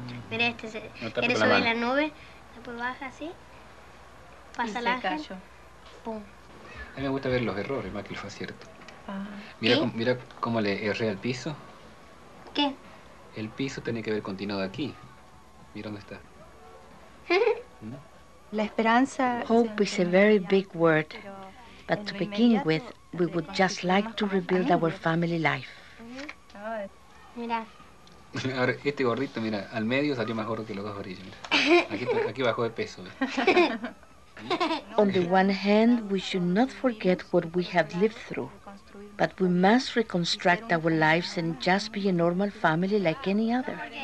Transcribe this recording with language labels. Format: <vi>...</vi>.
<es>Mira, ¿quieres subir la nube? Después baja así, pasa el ángel, pum. A mí me gusta ver los errores más que los aciertos. Mira cómo le erré al piso. ¿Qué? El piso tiene que haber continuado aquí. Mira dónde está.</es> <en>Hope is a very big word, but to begin with, we would just like to rebuild our family life.</en> <es>Mira. Ahora, este gordito, mira, al medio salió más gordo que los dos orillas. Mira. Aquí bajó de peso.</es> <en>On the one hand, we should not forget what we have lived through, but we must reconstruct our lives and just be a normal family like any other.</en>